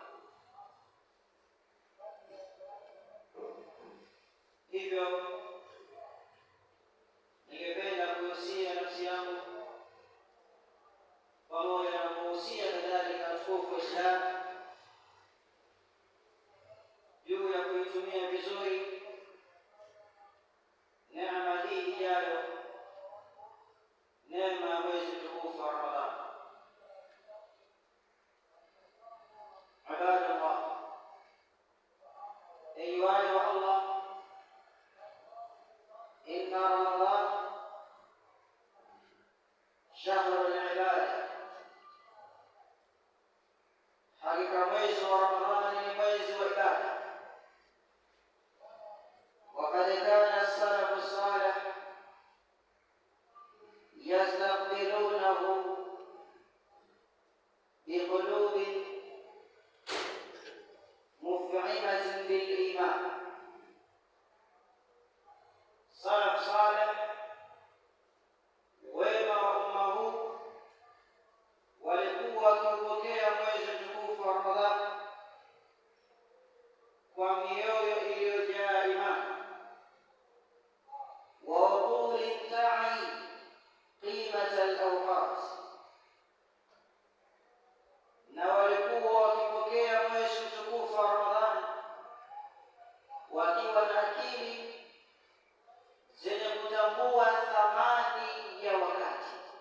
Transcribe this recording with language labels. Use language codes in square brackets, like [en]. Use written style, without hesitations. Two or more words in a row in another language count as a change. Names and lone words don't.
[sw] Hivyo ningependa kuhusia nafsi yangu pamoja na kuhusia kadhalika watukufu Waislamu juu ya kuitumia vizuri neema hii ijayo, neema ya mwezi mtukufu wa Ramadhani. [ar] Ibadallah, أيها الله، إن رمضان شهر العبادة. [sw] حقيقة mwezi wa Ramadhani ni mwezi wa ibada. [ar] وقد كان السلف الصالح يستقبلونه بقلوب مفعمة بالإيمان. سلف صالح [sw] wema wa umma huu walikuwa wakipokea mwezi mtukufu wa Ramadhani kwa mioyo iliyojaa imani, [ar] وعقول تعي قيمة الأوقات, [sw] na walikuwa wakipokea mwezi mtukufu wa Ramadhani wakiwa na akili zenye kutambua thamani ya wakati.